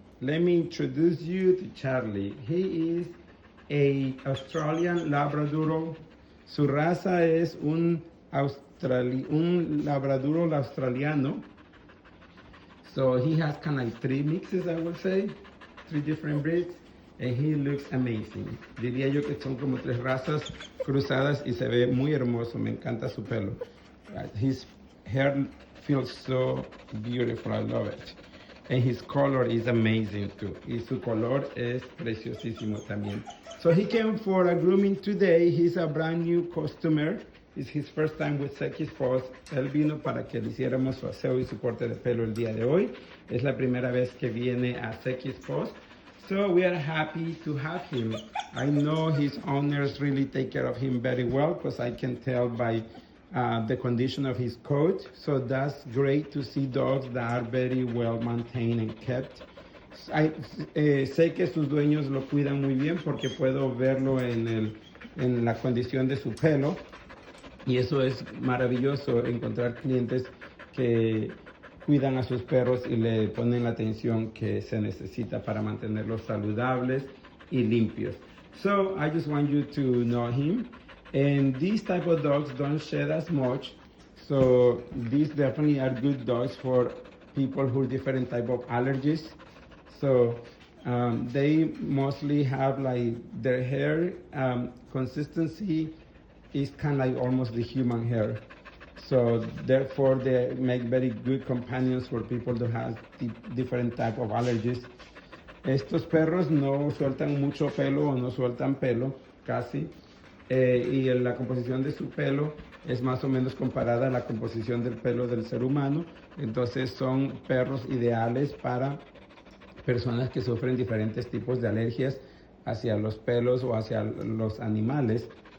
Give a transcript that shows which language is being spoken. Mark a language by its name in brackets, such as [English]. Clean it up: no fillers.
[English] Let me introduce you to Charlie. He is a Australian Labradoodle. [Spanish] Su raza es un Labradoodle australiano. [English] So he has kind of like 3 mixes, I would say, 3 different breeds, and he looks amazing. [Spanish] Diría yo que son como 3 razas cruzadas y se ve muy hermoso. Me encanta su pelo. [English] His hair feels so beautiful. I love it. And his color is amazing too. Y su color es preciosísimo también. So he came for a grooming today. He's a brand new customer. It's his first time with Sequi's Paws. [Spanish] Él vino para que le hiciéramos su aseo y su corte de pelo el día de hoy. Es la primera vez que viene a Sequi's Paws. [English] So we are happy to have him. I know his owners really take care of him very well because I can tell by the condition of his coat. So that's great to see dogs that are very well maintained and kept. [Spanish] Sé que sus dueños lo cuidan muy bien porque puedo verlo en la condición de su pelo. Y eso es maravilloso, encontrar clientes que cuidan a sus perros y le ponen la atención que se necesita para mantenerlos saludables y limpios. [English] So I just want you to know him. And these type of dogs don't shed as much. So these definitely are good dogs for people who have different type of allergies. So they mostly have like their hair consistency is kind of like almost the human hair. So therefore they make very good companions for people who have different type of allergies. [Spanish] Estos perros no sueltan mucho pelo o no sueltan pelo, casi. Y la composición de su pelo es más o menos comparada a la composición del pelo del ser humano. Entonces son perros ideales para personas que sufren diferentes tipos de alergias hacia los pelos o hacia los animales.